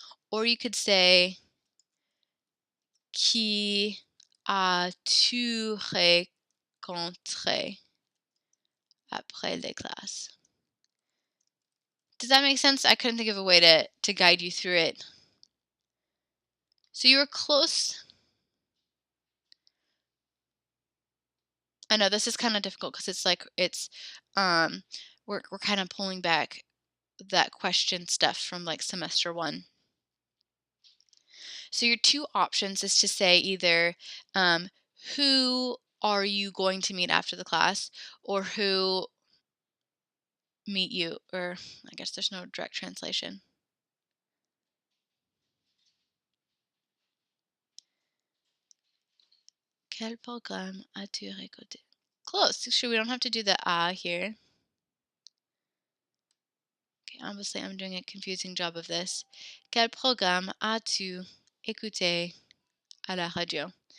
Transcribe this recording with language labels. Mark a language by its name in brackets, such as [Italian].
[English] Or you could say [French] qui as-tu rencontré après les classes? [English] Does that make sense? I couldn't think of a way to guide you through it. So you were close. I know this is kind of difficult because um we're kind of pulling back that question stuff from like semester 1. So your 2 options is to say either who are you going to meet after the class, or who meet you, or I guess there's no direct translation. [French] Quel programme as-tu récolté? [English] Close. Sure, we don't have to do the here. Okay, obviously I'm doing a confusing job of this. [French] Quel programme as-tu écouté à la radio?